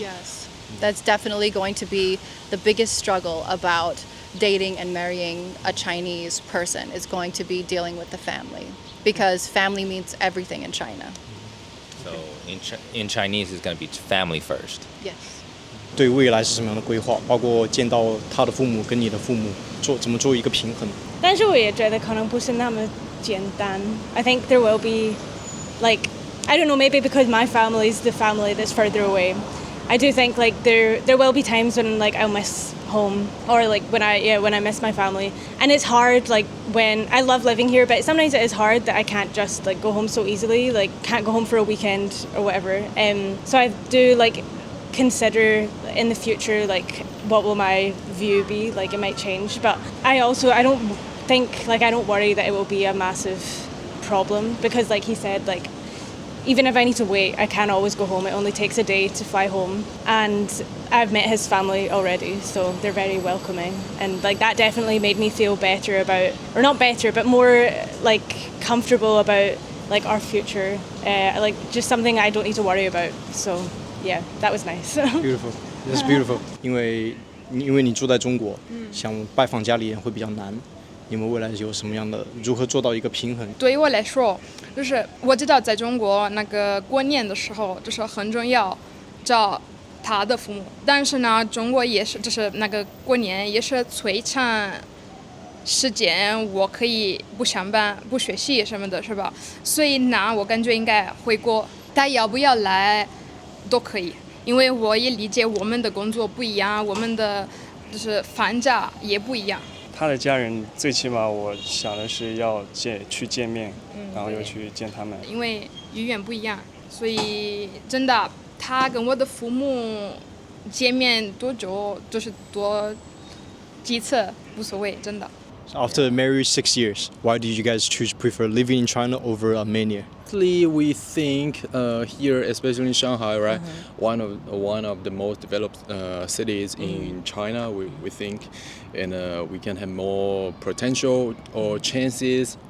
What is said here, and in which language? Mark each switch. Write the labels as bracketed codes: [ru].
[en] Yes. That's definitely going to be the biggest struggle about dating and marrying a Chinese person. Is going to be dealing with the family, because family means everything in China. So in Chinese, it's going to be family first. Yes. [zh] 对未来是什么样的规划？包括见到他的父母跟你的父母怎么做一个平衡？但是我也觉得可能不是那么简单。 [en] I think there will be, like, I don't know, maybe because my family is the family that's further away. I do think like there will be times when like I'll miss home, or like when I miss my family, and it's hard like when I love living here, but sometimes it is hard that I can't just like go home so easily, like can't go home for a weekend or whatever. So I do like consider in the future like what will my view be, like it might change, but I don't think, like I don't worry that it will be a massive problem, because like he said, like even if I need to wait, I can always go home. It only takes a day to fly home, and I've met his family already, so they're very welcoming, and like that definitely made me feel better about, or not better, but more like comfortable about like our future, like just something I don't need to worry about. So yeah, that was nice. Beautiful, that's beautiful. [zh] 因为你住在中国，想拜访家里人会比较难。你们未来有什么样的如何做到一个平衡？对于我来说，就是我知道在中国那个过年的时候，就是很重要找他的父母，但是呢，中国也是就是那个过年也是最长时间，我可以不上班、不学习什么的，是吧？所以呢，我感觉应该回国，他要不要来都可以，因为我也理解我们的工作不一样，我们的就是放假也不一样。他的家人最起码我想的是要去见面，然后又去见他们。因为语言不一样，所以真的他跟我的父母见面多久就是多几次无所谓，真的。 [en] After marriage 6 years, why did you guys prefer living in China over Armenia? Actually, we think here, especially in Shanghai, right, one of the most developed cities in China, we think, and we can have more potential or chances.